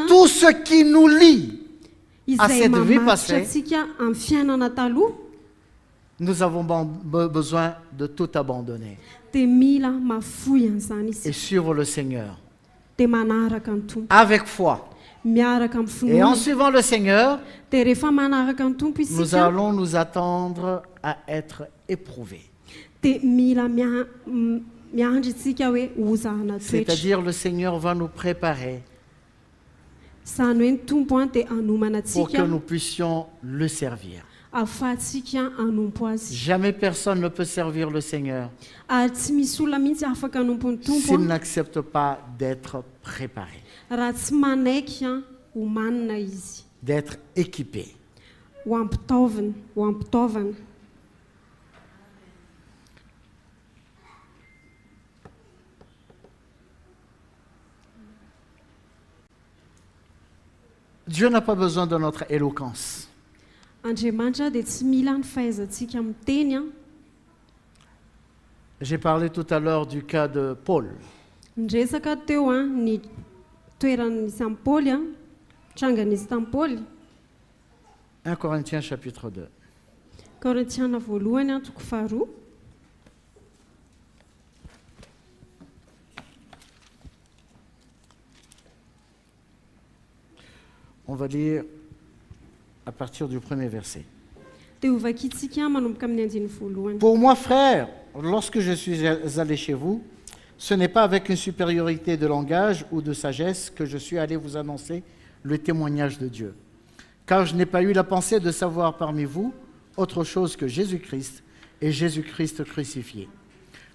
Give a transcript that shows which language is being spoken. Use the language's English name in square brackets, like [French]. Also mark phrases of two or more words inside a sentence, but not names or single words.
[French] tout ce qui nous lie à [Malagasy] izay [French] cette vie [Malagasy] mamatotra [French] passée. [Malagasy] atsika amin'ny fiainana taloha, [French] Nous avons besoin de tout abandonner [Malagasy] dia mila mafoy an'izany [French] et [Malagasy] isika, [French] suivre le Seigneur [Malagasy] dia manaraka ny tompo, [French] avec foi. [Malagasy] miaraka amin'ny [French] Et en [Malagasy] finoana. [French] suivant le Seigneur, [Malagasy] Dia rehefa manaraka ny tompo [French] nous [Malagasy] isika, [French] allons nous attendre à être éprouvés. [Malagasy] dia mila miandry isika hoe hozahana toetra. [French] C'est-à-dire le Seigneur va nous préparer [Malagasy] Izany hoe ny tompo dia hanomana [French] pour que [Malagasy] antsika [French] nous puissions le servir. [Malagasy] ahafahantsika hanompo azy. [French] Jamais personne ne peut servir le Seigneur [Malagasy] Ary tsy misy olona mihitsy afaka hanompo ny tompo [French] s'il n'accepte pas d'être préparé, [Malagasy] raha tsy manaiky ho manina izy, [French] d'être équipé. [Malagasy] ho ampitaovana. [French] Dieu n'a pas besoin de notre éloquence. [Malagasy] Andriamanitra dia tsy mila ny fahaizantsika miteny. [French] J'ai parlé tout à l'heure du cas de Paul. [Malagasy] Nresaka teo ny toeran'isy amin'ny Paoly, trangan'izy tamin'ny Paoly. [French] 1 Corinthiens chapitre 2. [Malagasy] Korintiana voalohany toko faharoa. [French] On va lire à partir du premier verset. [Malagasy] Dia ho vakitsika manomboka amin'ny andiny voalohany. [French] Pour moi, frère, lorsque je suis allé chez vous, ce n'est pas avec une supériorité de langage ou de sagesse que je suis allé vous annoncer le témoignage de Dieu. Car je n'ai pas eu la pensée de savoir parmi vous autre chose que Jésus-Christ et Jésus-Christ crucifié.